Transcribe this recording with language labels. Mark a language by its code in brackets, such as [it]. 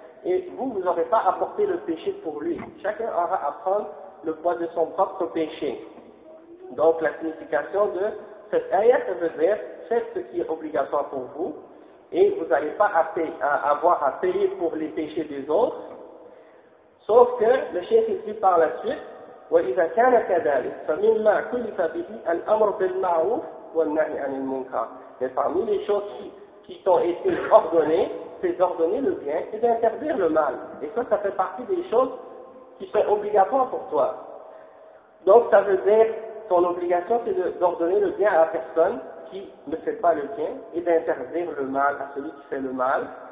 [fr] Et vous, vous n'aurez pas apporté le péché pour lui. Chacun aura à prendre le poids de son propre péché. Donc la signification de cette ayah, ça veut dire, faites ce qui est obligatoire pour vous, et vous n'allez pas avoir à payer pour les péchés des autres. Sauf que le cheikh dit par la suite, [ar] وَإِذَا كَانَ كَذَلِكَ فَمِنَّا كُلِفَ بِهِ الْأَمْرُ بِالْمَعْرُوفِ وَالنَّهْيِ عَنِ الْمُنْكَرِ. [fr] Mais parmi les choses qui t'ont été ordonnées, c'est d'ordonner le bien et d'interdire le mal. Et ça, ça fait partie des choses qui sont obligatoires pour toi. Donc, ça veut dire, ton obligation, c'est d'ordonner le bien à la personne qui ne fait pas le bien et d'interdire le mal à celui qui fait le mal.